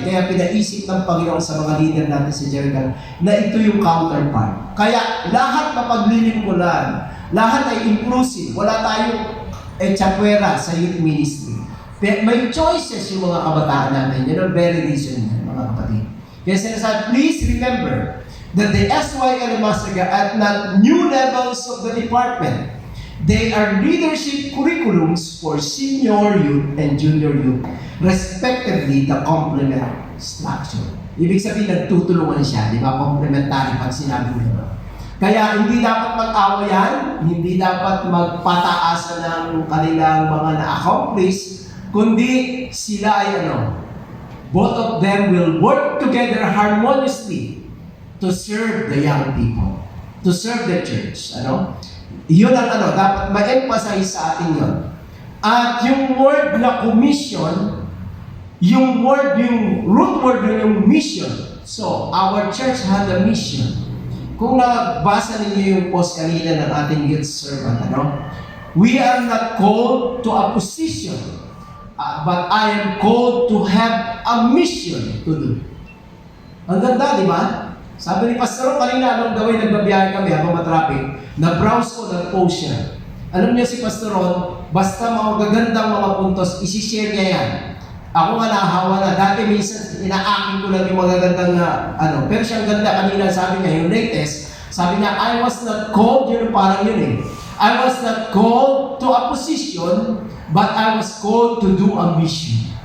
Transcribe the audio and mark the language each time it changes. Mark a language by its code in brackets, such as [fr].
[tl] Kaya pinaisip ng Panginoon sa mga leader natin sa Jericho na ito yung counterpart. Kaya lahat mapaglilingkuran, lahat ay inclusive. Wala tayong chapwera sa youth ministry. May choices yung mga kabataan natin. Yun ang very reason, mga kapatid. Kaya sinasabi, [en] please remember that the SYL Master Guide at not new levels of the department. They are leadership curriculums for senior youth and junior youth, respectively the complement structure. [tl] Ibig sabihin, nagtutulungan siya, di ba? Complementary pag sinabi nito. Kaya hindi dapat mag-awayan, hindi dapat magpataasan ng kanilang mga na-accomplish, kundi sila ay [en] both of them will work together harmoniously to serve the young people, to serve the church. [tl] Yun ang dapat ma-emphasize sa atin yun. At yung word na commission, yung root word yung mission. [en] So, our church had a mission. [tl] Kung nabasa ninyo yung post kanina ng ating youth servant, [en] we are not called to a position, but I am called to have a mission to do. [tl] Ang ganda, di ba? Sabi ni Pastor kanina, anong gawin, nagbabiyahe kami habang matraffic, na-browse ko, nag-post siya. Alam niyo si Pastor Ron, basta mga gagandang mga puntos, isi-share niya yan. Ako nga nahahawa na, dati minsan inaakin ko lang yung mga gagandang pero siyang ganda kanina, sabi niya, yung latest, sabi niya, [en] I was not called, yun parang yun I was not called to a position, but I was called to do a mission.